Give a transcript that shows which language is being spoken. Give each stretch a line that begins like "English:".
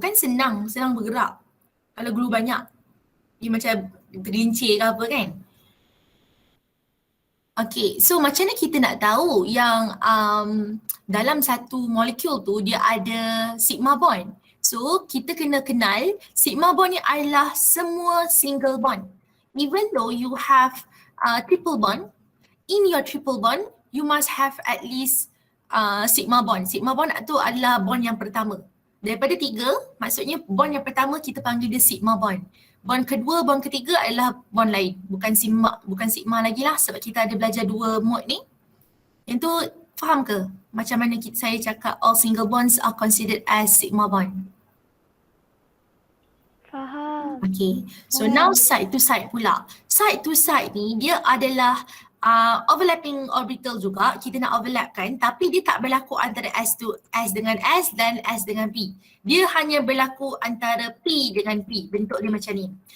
Malay: Kan senang bergerak. Kalau glue banyak. Dia macam tergelincir ke apa kan. Okay, so macam mana kita nak tahu yang dalam satu molekul tu dia ada sigma bond. So kita kena kenal sigma bond ni adalah semua single bond.
English: Even though you have triple bond, in your triple bond you must have at least sigma bond.
Malay: Sigma bond tu adalah bond yang pertama. Daripada 3, maksudnya bond yang pertama kita panggil dia sigma bond. Bond kedua, bond ketiga adalah bond lain. Bukan sigma lagi lah sebab kita ada belajar dua mode ni. Yang tu faham ke? Macam mana saya cakap
English: all single bonds are considered as sigma bond.
Malay: Faham.
English: Okay, so now side to side pula.
Malay: Side to side ni dia adalah overlapping orbital juga, kita nak overlapkan, tapi dia tak berlaku antara S dengan S dan S dengan P. Dia hanya berlaku antara P dengan P, bentuk dia macam ni.